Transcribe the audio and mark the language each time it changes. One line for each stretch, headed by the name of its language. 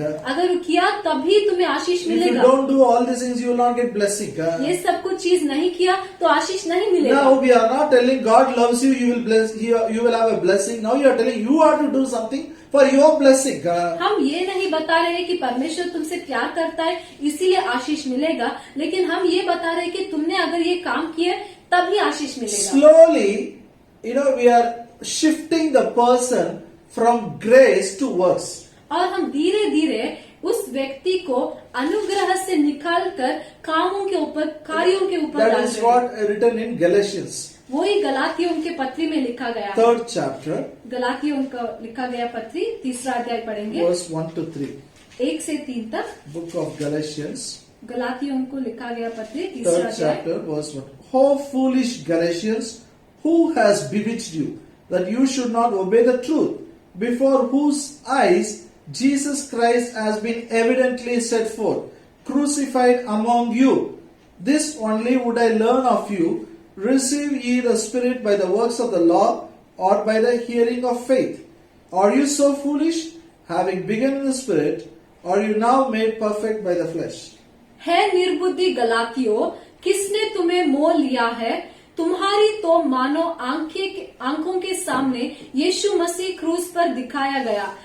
Hindi: अगर किया तभी तुम्हें आशीष
English: If you
Hindi: मिलेगा।
English: don't do all these things, you will not get blessing.
Hindi: ये सब कुछ चीज नहीं किया तो आशीष नहीं मिलेगा।
English: Now we are not telling God loves you, you will bless, you will have a blessing. Now you are telling you have to do something for your blessing.
Hindi: हम ये नहीं बता रहे कि परमेश्वर तुमसे प्यार करता है इसीलिए आशीष मिलेगा, लेकिन हम ये बता रहे कि तुमने अगर ये काम किए तभी आशीष मिलेगा।
English: Slowly, we are shifting the person from grace to works.
Hindi: और हम धीरे धीरे उस व्यक्ति को अनुग्रह से निकालकर कामों के ऊपर, कार्यों के ऊपर
English: That
Hindi: डाल
English: is
Hindi: रहे हैं।
English: what written in Galatians,
Hindi: वही गलातियों के पत्री में लिखा गया है।
English: 3rd chapter,
Hindi: गलातियों का लिखा गया पत्री 3रा अध्याय पढ़ेंगे,
English: verse 1 to 3.
Hindi: 1 से 3 तक।
English: Book of Galatians,
Hindi: गलातियों को लिखा गया पत्री 3रा
English: 3rd
Hindi: अध्याय।
English: chapter, verse 1. O foolish Galatians, who has bewitched you, that you should not obey the truth, before whose eyes Jesus Christ has been evidently set forth, crucified among you. This only would I learn of you. Receive ye the Spirit by the works of the law, or by the hearing of faith? Are you so foolish, having begun in the Spirit, are you now made perfect by the flesh?
Hindi: है निर्बुद्धि गलातियों, किसने तुम्हें मोह लिया है? तुम्हारी तो मानो आंखों के सामने यीशु मसीह क्रूस पर दिखाया गया।